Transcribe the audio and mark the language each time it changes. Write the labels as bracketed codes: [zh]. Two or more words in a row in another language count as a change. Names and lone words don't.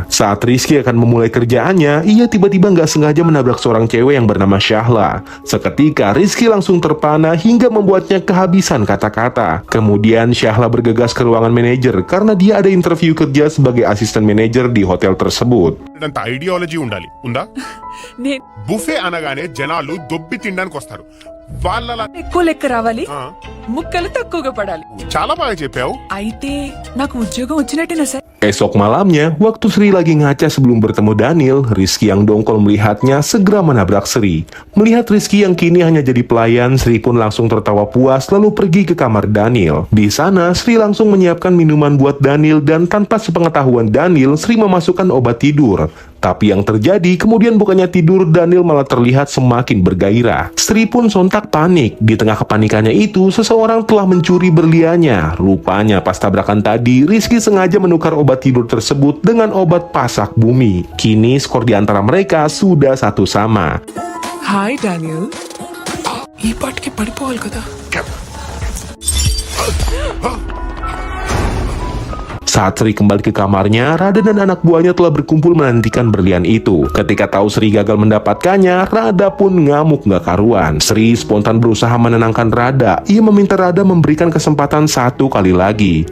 [id] Saat Rizky akan memulai kerjaannya, ia tiba-tiba nggak sengaja menabrak seorang cewek yang bernama Syahla. Seketika Rizky langsung terpana hingga membuatnya kehabisan kata-kata. Kemudian Syahla bergegas ke ruangan manajer karena dia ada interview kerja sebagai asisten manajer di hotel tersebut. [te] అంత ఐడియాలజీ ఉండాలి ఉందా నేను బుఫే అనగానే జనాలు దొబ్బి తినడానికి వస్తారు వాళ్ళ ఎక్కువ లెక్క రావాలి ముక్కలు తక్కువగా పడాలి చాలా బాగా చెప్పావు అయితే నాకు ఉద్యోగం వచ్చినట్టేనా సార్ [id] Esok malamnya, waktu Sri lagi ngaca sebelum bertemu Daniel, Rizky yang dongkol melihatnya segera menabrak Sri. Melihat Rizky yang kini hanya jadi pelayan, Sri pun langsung tertawa puas lalu pergi ke kamar Daniel. Di sana, Sri langsung menyiapkan minuman buat Daniel dan tanpa sepengetahuan Daniel, Sri memasukkan obat tidur. Tapi yang terjadi kemudian bukannya tidur, Daniel malah terlihat semakin bergairah. Sri pun sontak panik. Di tengah kepanikannya itu, seseorang telah mencuri berliannya. Rupanya pas tabrakan tadi, Rizky sengaja menukar obat tidur tersebut dengan obat pasak bumi. Kini skor di antara mereka sudah satu sama. [te] హాయ్ డానియల్ ఈ పాటికి పడిపోవాలి కదా [id] Saat Sri kembali ke kamarnya, Rada dan anak buahnya telah berkumpul menantikan berlian itu. Ketika tahu Sri gagal mendapatkannya, Rada pun ngamuk gak karuan. Sri spontan berusaha menenangkan Rada. Ia meminta Rada memberikan kesempatan 1 kali lagi.